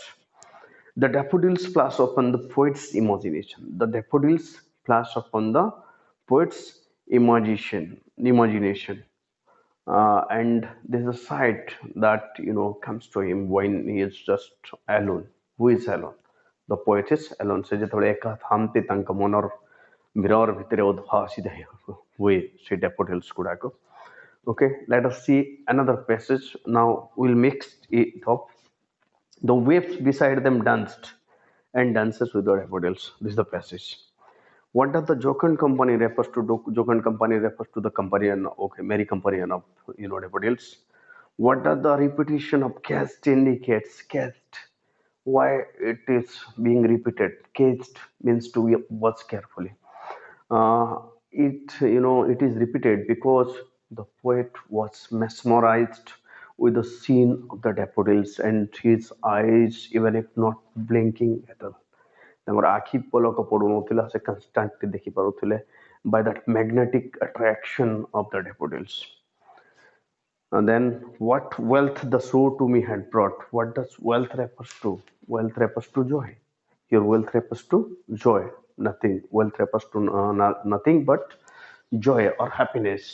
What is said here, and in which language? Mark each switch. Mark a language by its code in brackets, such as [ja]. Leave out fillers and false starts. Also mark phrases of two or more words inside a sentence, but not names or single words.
[en] The daffodils flash upon the poet's imagination. The daffodils flash upon the poet's imagination. And there's a sight that comes to him when he is just alone. Who is alone? The poet is alone. [or] ସେ ଯେତେବେଳେ ଏକା ଥାନ୍ତି ତାଙ୍କ ମନର ମିରର ଭିତରେ ଉଦ୍ଭାସିତ ହୁଏ ସେ daffodils ଗୁଡାକ. [en] Okay, let us see another passage. Now we'll mix it up. The waves beside them danced and dances with the daffodils. This is the passage. What does the jocund company refers to? Jocund company refers to the companion, okay, merry companion of daffodils. What does the repetition of cast indicates? Cast. Why it is being repeated? Cast means to watch carefully. It is repeated because the poet was mesmerized with the scene of the daffodils and his eyes, even if not blinking at all, [or] ତାଙ୍କର ଆଖି ପଲକ ପଡୁନଥିଲା, ସେ କନଷ୍ଟାଣ୍ଟଲି ଦେଖିପାରୁଥିଲେ [en] by that magnetic attraction of the daffodils. And then, what wealth the sow to me had brought? What does wealth refers to? Wealth refers to joy. Your wealth refers to joy. Nothing. Wealth refers to nothing but joy or happiness.